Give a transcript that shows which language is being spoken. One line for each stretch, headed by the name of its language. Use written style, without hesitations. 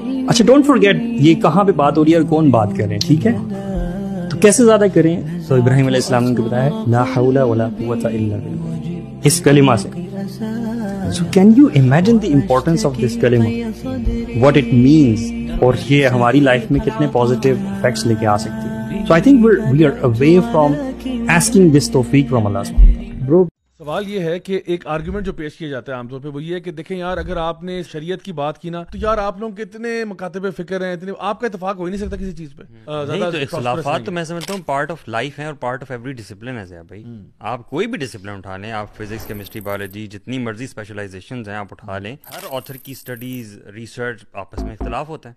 Urdu: اچھا
English: don't forget
Urdu: یہ کہاں پہ بات ہو رہی ہے اور کون بات کر رہے ہیں، ٹھیک ہے، تو کیسے زیادہ کریں. تو ابراہیم علیہ السلام نے بتایا
Arabic: لا حول ولا قوت الا باللہ،
Urdu: اس کلمہ سے.
English: So can you imagine the importance of this kalima, what it means,
Urdu: اور یہ ہماری لائف میں کتنے پازیٹیو افیکٹس لے کے آ سکتی ہے.
English: So I think we are away from asking this tawfiq from Allah subhanahu wa ta'ala. Bro,
Urdu: سوال یہ ہے کہ ایک آرگومنٹ جو پیش کیا جاتا ہے عام طور پہ وہ یہ ہے کہ دیکھیں یار اگر آپ نے شریعت کی بات کی نا تو یار آپ لوگ کتنے مکاتب فکر ہیں، اتنے آپ کا اتفاق ہو ہی نہیں سکتا کسی چیز پہ. نہیں تو اختلافات تو میں سمجھتا ہوں
English: part of life
Urdu: ہے اور
English: part of every discipline
Urdu: ہے بھائی. آپ کوئی بھی ڈسپلن اٹھا لیں، آپ فزکس، کیمسٹری، بایولوجی، جتنی مرضی اسپیشلائزیشنز ہیں آپ اٹھا لیں، ہر آتھر کی اسٹڈیز، ریسرچ، آپس میں اختلاف ہوتا ہے.